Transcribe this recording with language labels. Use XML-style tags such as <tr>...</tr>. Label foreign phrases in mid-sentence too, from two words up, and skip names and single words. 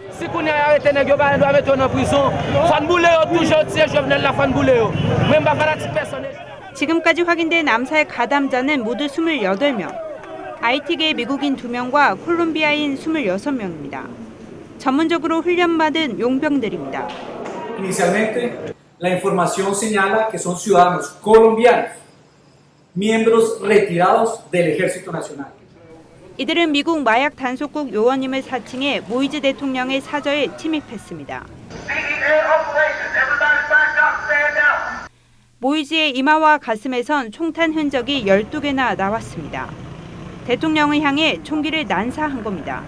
<ko>지금까지 확인된 암살 가담자는 모두 28명. IT계 미국인 2명과 콜롬비아인 26명입니다. 전문적으로 훈련받은 용병들입니다.</ko> <es>Inicialmente, la información señala que son ciudadanos colombianos, miembros retirados del Ejército Nacional.</es> <ko>이들은 미국 마약 단속국 요원임을 사칭해 모이즈 대통령의 사저에 침입했습니다. 모이즈의 이마와 가슴에선 총탄 흔적이 12개나 나왔습니다. 대통령을 향해 총기를 난사한 겁니다.</ko>